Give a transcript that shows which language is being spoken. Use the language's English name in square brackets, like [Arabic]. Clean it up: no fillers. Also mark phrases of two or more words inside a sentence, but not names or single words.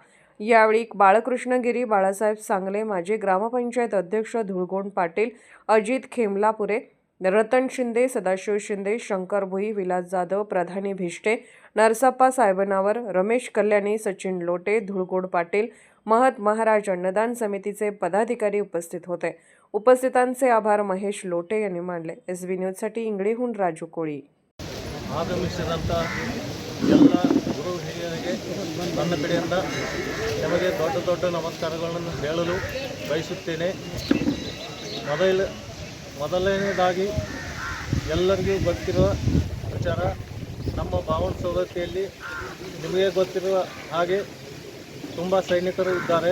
[Marathi] यावेळी बाळकृष्ण गिरी, बाळासाहेब सांगले, माजी ग्रामपंचायत अध्यक्ष धुळगोंड पाटील, अजित खेमलापुरे, रतन शिंदे, सदाशिव शिंदे, शंकर भुई, विलास जाधव, प्रधानी भिष्टे, नरसप्पा साहेबनावर, रमेश कल्याणी, सचिन लोटे, धुळगोंड पाटील, महत महाराज अन्नदान समितीचे पदाधिकारी उपस्थित होते. उपस्थितांचे आभार महेश लोटे यांनी मानले. SB न्यूजसाठी इंगळीहून राजू कोळी. [Kannada] ಆಗಮಿಸಿದಂಥ ಎಲ್ಲ ಗುರು ಹಿರಿಯರಿಗೆ ನನ್ನ ಕಡೆಯಿಂದ ನಿಮಗೆ ದೊಡ್ಡ ನಮಸ್ಕಾರಗಳನ್ನು ಹೇಳಲು ಬಯಸುತ್ತೇನೆ. ಮೊದಲನೇದಾಗಿ ಎಲ್ಲರಿಗೂ ಗೊತ್ತಿರುವ ವಿಚಾರ, ನಮ್ಮ ಬಾವನ ಸೌದತ್ತಿಯಲ್ಲಿ ನಿಮಗೆ ಗೊತ್ತಿರುವ ಹಾಗೆ ತುಂಬ ಸೈನಿಕರು ಇದ್ದಾರೆ.